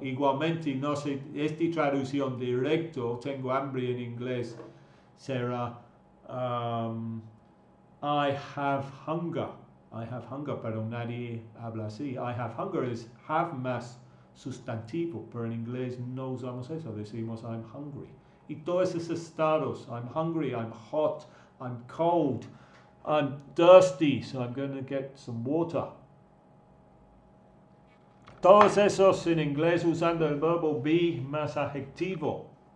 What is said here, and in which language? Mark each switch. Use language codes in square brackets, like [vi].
[es] Igualmente, no sé, esta traducción directo, tengo hambre en inglés, será I have hunger, pero nadie habla así. I have hunger es have más sustantivo, pero en inglés no usamos eso, decimos I'm hungry. Y todos esos estados, [en] I'm hungry, I'm hot, I'm cold, I'm thirsty, so I'm going to get some water. [es] Todos esos en inglés usando el verbo be más adjetivo.